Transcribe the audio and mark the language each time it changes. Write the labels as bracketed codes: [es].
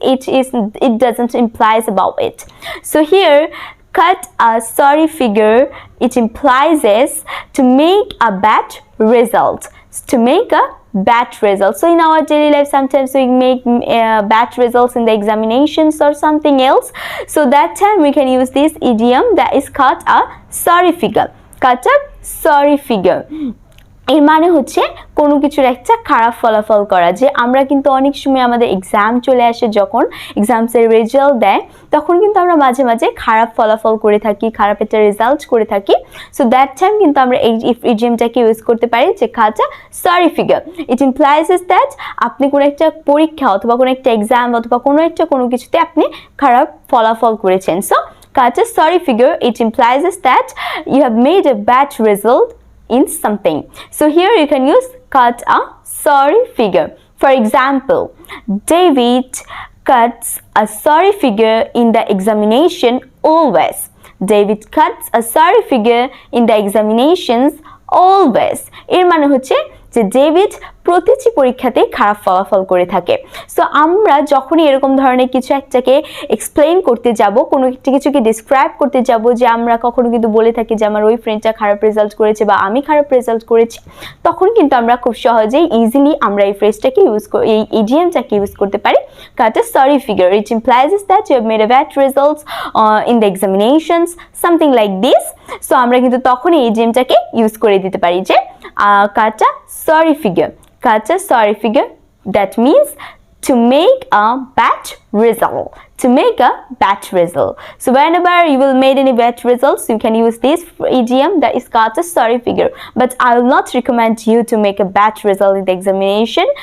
[en] It doesn't imply about it. So here, cut a sorry figure, it implies is to make a bad result. To make a bad result. So in our daily life, sometimes we make bad results in the examinations or something else. So that time we can use this idiom, that is cut a sorry figure. Cut a sorry figure. [bn] এর মানে হচ্ছে কোনো কিছুর একটা খারাপ ফলাফল করা। যে আমরা কিন্তু অনেক সময় আমাদের এক্সাম চলে আসে, যখন এক্সামসের রেজাল্ট দেয় তখন কিন্তু আমরা মাঝে মাঝে খারাপ ফলাফল করে থাকি, খারাপ একটা রেজাল্ট করে থাকি। সো দ্যাট টাইম কিন্তু আমরা এই ইডিয়মটাকে ইউজ করতে পারি যে কাট আ sorry figure. [en] it implies that [bn] আপনি কোনো একটা পরীক্ষা অথবা কোনো একটা এক্সাম অথবা কোনো কিছুতে আপনি খারাপ ফলাফল করেছেন। [en] So cut a sorry figure, it implies that you have made a bad result in something. So here you can use cut a sorry figure. For example, David cuts a sorry figure in the examination always. David cuts a sorry figure in the examinations always. [bn] এর মানে হচ্ছে যে David প্রতিটি পরীক্ষাতে খারাপ ফলাফল করে থাকে। সো আমরা যখনই এরকম ধরনের কিছু একটাকে এক্সপ্লেইন করতে যাব, কোনো একটা কিছুকে ডিসক্রাইব করতে যাব, যে আমরা কখনো কিন্তু বলে থাকি যে আমার ওই ফ্রেন্ডটা খারাপ রেজাল্ট করেছে বা আমি খারাপ রেজাল্ট করেছি, তখন কিন্তু আমরা খুব সহজেই ইজিলি আমরা এই ফ্রেজটাকে এই ইডিয়মটাকে ইউজ করতে পারি। [en] Cut a sorry figure, it implies that you have made a bad results in the examinations, something like this. [bn] So আমরা কিন্তু তখন এই ইডিয়মটাকে ইউজ করে দিতে পারি যে কাট আ sorry figure. [en] Cut a sorry figure. That means to make a bad result. To make a bad result. So whenever you will make any bad results, you can use this idiom, that is cut a sorry figure. But I will not recommend you to make a bad result in the examination.